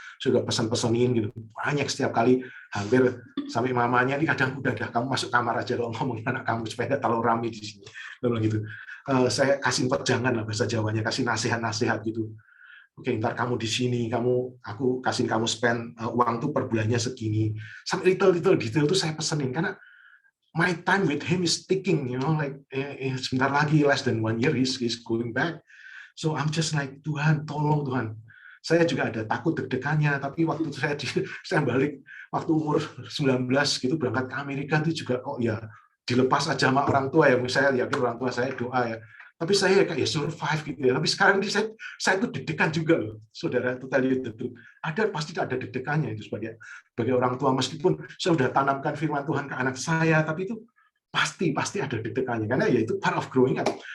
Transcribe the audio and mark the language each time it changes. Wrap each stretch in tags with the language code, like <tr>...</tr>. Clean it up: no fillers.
<id>Sudah pesan-pesanin gitu. Banyak setiap kali, hampir sampai mamanya ini kadang udah kamu masuk kamar aja kalau ngomongin anak kamu supaya nggak terlalu ramai di sini. Gitu. Saya kasih pejangan lah bahasa Jawanya, kasih nasihat-nasihat gitu. Oke, ntar kamu di sini, aku kasih kamu spend uang tuh per bulannya segini.</id> <en>Sampai little detail</en> <id>tuh saya pesenin karena</id> <en>my time with him is ticking, like</en> <id>sebentar lagi</id> <en>less than 1 year he's going back. So I'm just like,</en> <id>Tuhan, tolong Tuhan. Saya juga ada takut deg-degannya, tapi waktu saya balik waktu umur 19 gitu berangkat ke Amerika itu juga ya dilepas aja sama orang tua ya. Saya yakin orang tua saya doa ya. Tapi saya kayak survive gitu ya. Tapi sekarang ini saya tuh deg-degan juga loh, saudara. Pasti ada deg-degannya itu sebagai orang tua, meskipun saya sudah tanamkan firman Tuhan ke anak saya, tapi itu pasti ada deg-degannya karena ya itu</id> <en>part of growing up.</en>